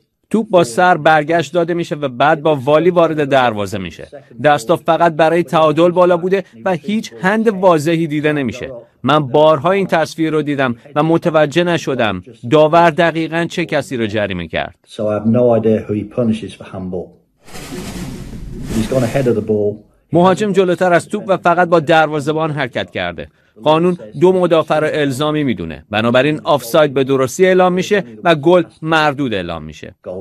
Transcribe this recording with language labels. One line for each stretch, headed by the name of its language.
Persian: توپ با سر برگشت داده میشه و بعد با والی وارد دروازه میشه. دستا فقط برای تعادل بالا بوده و هیچ هند واضحی دیده نمیشه. من بارها این تصویر رو دیدم و متوجه نشدم داور دقیقاً چه کسی رو جریمه کرد.
English: So I have no idea who he punishes for handball. He's gone ahead of the ball.
Persian: مهاجم جلوتر از توپ و فقط با دروازه‌بان حرکت کرده. قانون دو مدافع را الزامی میدونه. بنابراین آفساید به درستی اعلام میشه و گل مردود اعلام میشه.